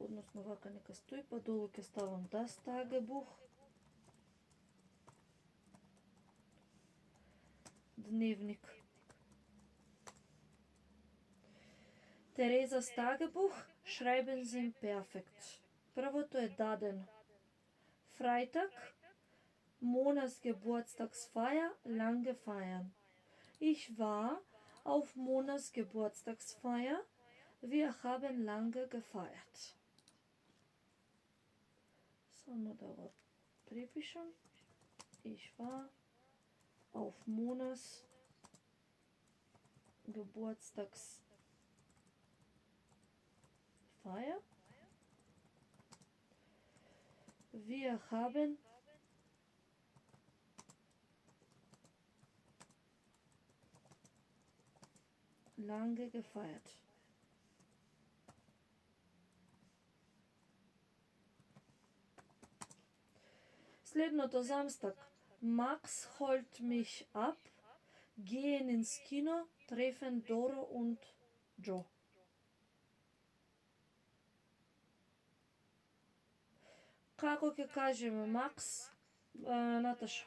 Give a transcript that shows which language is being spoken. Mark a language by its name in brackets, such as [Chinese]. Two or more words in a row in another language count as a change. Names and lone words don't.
[Macedonian] односно вака нека стои, па долу ќе ставам [German] das Tagebuch. [Macedonian] Дневник. [German] Тереза Tagebuch, schreiben Sie perfekt. [Macedonian] Првото е дадено. [German] Freitag, Monas Geburtstagsfeier, lang gefeiern. Ich war auf Monas Geburtstagsfeier. Wir haben lange gefeiert. [Macedonian] Само да го припишам. [German] Ich war auf Monas Geburtstagsfeier. Wir haben lange gefeiert. [Macedonian] Следното замстак. [German] Max holt mich ab, gehen ins Kino, treffen Doro und Joe. [Macedonian] Како ќе кажеме Max, Наташа?